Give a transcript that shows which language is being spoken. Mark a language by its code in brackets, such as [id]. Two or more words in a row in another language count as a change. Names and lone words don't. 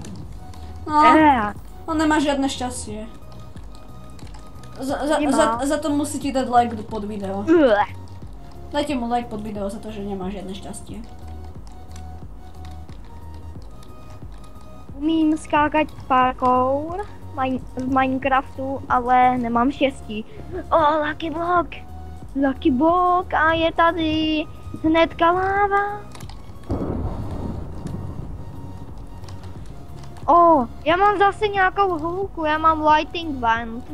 [sk] No, on nemá žiadne šťastie. Za to musíte dať like pod video. Dajte mu like pod video za to, že nemá žiadne šťastie. [cs] Umím skákať parkour v Minecraftu, ale nemám štěstí. Lucky Block a je tady hnedka láva. Já mám zase nějakou hůlku, já mám [en] lighting band.